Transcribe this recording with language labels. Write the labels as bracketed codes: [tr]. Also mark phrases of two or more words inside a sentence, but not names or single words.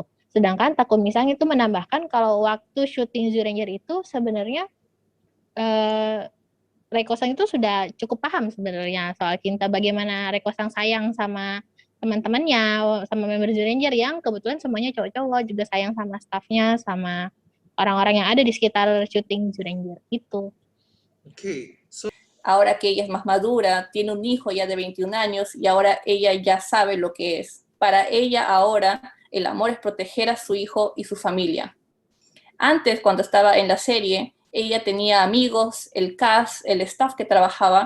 [id] Sedangkan Takumi-san itu menambahkan kalau waktu syuting Zyuranger itu sebenarnya Reiko-san itu sudah cukup paham sebenarnya soal cinta, bagaimana Reiko-san sayang sama teman-temannya, sama member Zyuranger yang kebetulan semuanya cowok-cowok, juga sayang sama staffnya, sama orang-orang yang ada di sekitar syuting Zyuranger itu. Okay. [es] Ahora que ella es más madura, tiene un hijo ya de 21 años y ahora ella ya sabe lo que es. Para ella ahora el amor es proteger a su hijo y su familia. Antes, cuando estaba en la serie, ella tenía amigos, el cast, el staff que trabajaba.